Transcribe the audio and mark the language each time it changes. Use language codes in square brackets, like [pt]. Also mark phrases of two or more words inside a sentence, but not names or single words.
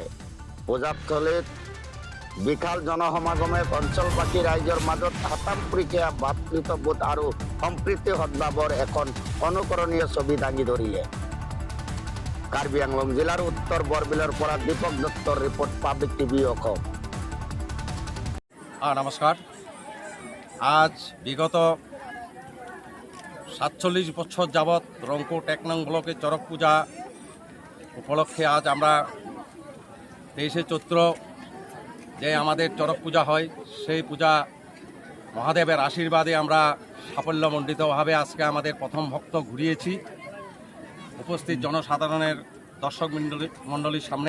[as] পূজাস্থলীত বিশাল জনসমাগমে অঞ্চলবাসী ৰাইজৰ মাজত হাতামপুৰিকীয়া ভাতৃত্ববোধ আৰু সম্প্ৰীতি সদ্ভাৱৰ এখন অনুকৰণীয় ছবি দাঙি ধৰিলে। কাৰ্বি আংলং জিলাৰ উত্তৰ বৰবিলৰ পৰা দীপক দত্তৰ ৰিপৰ্ট, পাব্লিক টিভি অসম। [bn] নমস্কার। আজ বিগত ৪৭ বছর যাবৎ রংকোট ১ নং ব্লকে চরক পূজা উপলক্ষে আজ আমরা ২৩শে চৈত্র যে আমাদের চরক পূজা হয়, সেই পূজা মহাদেবের আশীর্বাদে আমরা সাফল্যমণ্ডিতভাবে আজকে আমাদের প্রথম ভক্ত ঘুরিয়েছি উপস্থিত জনসাধারণের দর্শক মণ্ডলীর সামনে।